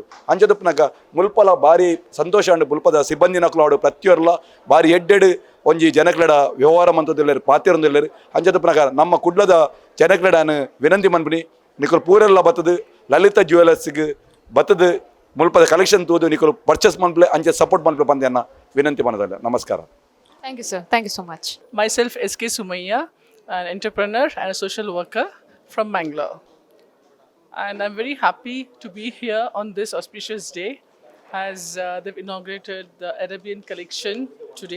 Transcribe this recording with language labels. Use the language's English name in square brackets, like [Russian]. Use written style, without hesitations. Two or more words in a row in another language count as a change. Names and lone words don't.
[Tulu] ಅಂಚದಪ್ಪನಾಗ ಮುಲ್ಪಲ ಬಾರಿ ಸಂತೋಷ ಉಂಡು ಮುಲ್ಪದ ಸಿಬ್ಬಂದಿ ನಕ್ಲಾಡು ಪ್ರತಿಯೊರ್ಲ ಬಾರಿ ಎಡ್ಡೆಡು ಒಂಜಿ ಜನಕ್ಲಡ ವ್ಯವಹಾರ ಮಂತದಿಲ್ಲರು ಪಾತ್ಯರೊಂದಿಲ್ಲರು ಅಂಚದ ಪ್ರಕಾರ ನಮ್ಮ ಕುಡ್ಲದ ಜನಕ್ಲಡಾನು ವಿನಂತಿ ಮನ್ಪಿನಿ ನಿಕಲು ಪೂರೆಲ್ಲ ಬತ್ತದು ಲಲಿತಾ ಜ್ಯುವೆಲರ್ಸ್ಗೆ ಬತ್ತದು ಮುಲ್ಪದ ಕಲೆಕ್ಷನ್ ತೂದು ನಿಕಲು ಪರ್ಚೇಸ್ ಮನ್ಪ್ಲೆ ಅಂಚೆ ಸಪೋರ್ಟ್ ಮನ್ಪ್ಲೆ ಬಂದೆನ್ನ ವಿನಂತಿ ಮನದಲ್ಲ. ನಮಸ್ಕಾರ. [English] Thank you sir. Thank you so much. Myself, SK Sumayya, an entrepreneur and a social worker from Bangalore. And I'm very happy to be here on this auspicious day as they've inaugurated the Arabian collection today.